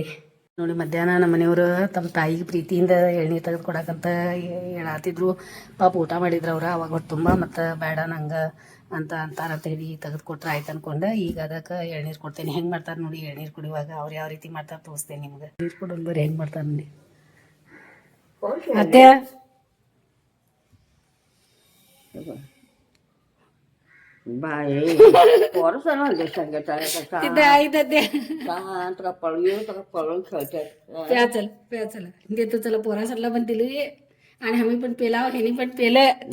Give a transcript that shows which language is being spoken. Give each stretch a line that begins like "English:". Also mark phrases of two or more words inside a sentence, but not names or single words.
Kannada: ಮಧ್ಯಾಹ್ನ ನಮ್ಮ ಮನೆಯವರು ತಮ್ಮ ತಾಯಿಗೆ ಪ್ರೀತಿಯಿಂದ ಎಳ್ನೀರು ತೆಗೆದು ಕೊಡಕ್ಕಂತ ಹೇಳತ್ತಿದ್ರು. ಪಾಪ ಊಟ ಮಾಡಿದ್ರು ಅವ್ರು ಅವಾಗ ಹೊಟ್ಟು ತುಂಬ. ಮತ್ತು ಬೇಡ ನಂಗೆ ಅಂತಾರ ಹೇಳಿ ತೆಗೆದು ಕೊಟ್ರೆ ಆಯ್ತು ಅನ್ಕೊಂಡು ಈಗ ಅದಕ್ಕೆ ಎಳ್ನೀರು ಕೊಡ್ತೇನೆ. ಹೆಂಗೆ ಮಾಡ್ತಾರೆ ನೋಡಿ ಎಳ್ನೀರು ಕುಡಿಯುವಾಗ, ಅವ್ರು ಯಾವ ರೀತಿ ಮಾಡ್ತಾರೆ ತೋರಿಸ್ತೇನೆ ನಿಮ್ಗೆ. ನೀರು ಕೊಡೋದು ಬರೀ ಹೆಂಗೆ ಮಾಡ್ತಾರೆ ನೋಡಿ ಅತ್ತೆ.
Marathi: बाई पोरं सर्वांना सांगतात तुका पळून खेळतात. प्या चला देतो चला. पोरासारला पण दिली आणि आम्ही पण पेला, ह्यानी पण पेलं.